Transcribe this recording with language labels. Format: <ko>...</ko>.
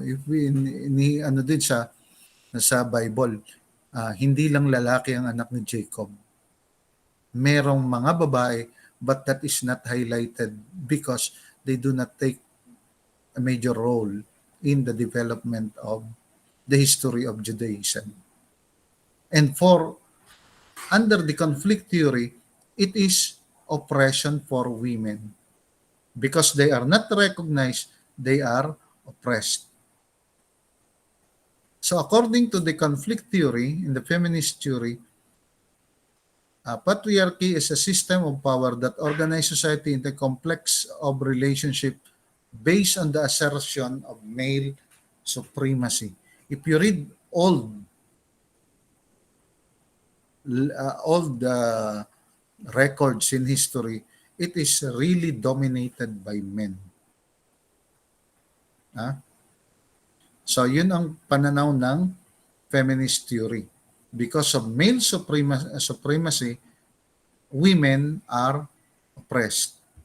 <tl>If ano din sa Bible, hindi lang lalaki ang anak ni Jacob. Merong mga babae,</tl> <en>but that is not highlighted because they do not take a major role in the development of the history of Judaism. And under the conflict theory, it is oppression for women. Because they are not recognized, they are oppressed. So according to the conflict theory, in the feminist theory, patriarchy is a system of power that organizes society into a complex of relationship based on the assertion of male supremacy. If you read all the records in history, it is really dominated by men.</en> <tl>So yun ang pananaw ng feminist theory.</tl> <en>Because of male supremacy, women are oppressed.</en>